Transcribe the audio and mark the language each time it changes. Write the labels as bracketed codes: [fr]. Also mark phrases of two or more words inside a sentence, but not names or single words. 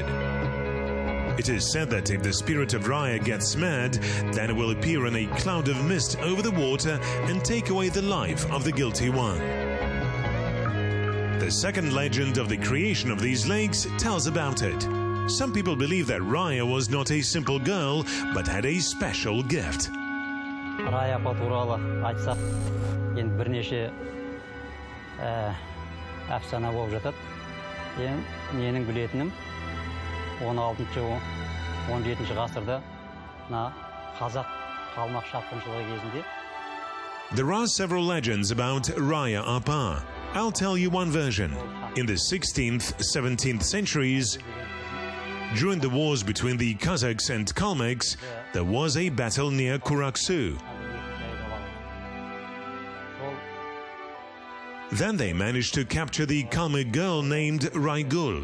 [en] It is said that if the spirit of Raya gets mad, then it will appear in a cloud of mist over the water and take away the life of the guilty one. The second legend of the creation of these lakes tells about it. Some people believe that Raya was not a simple girl, but had a special gift. [kk] Raya туралы айтсақ, енді бірнеше әфсана болып жатады. Менің білетінім 16-17 ғасырда қазақ қалмақ шапқыншылығы кезінде. [en] There are several legends about Raya Apa. I'll tell you one version. In the 16th, 17th centuries, during the wars between the Kazakhs and Kalmyks, there was a battle near Kuraksu. Then they managed to capture the Kalmyk girl named Raygul.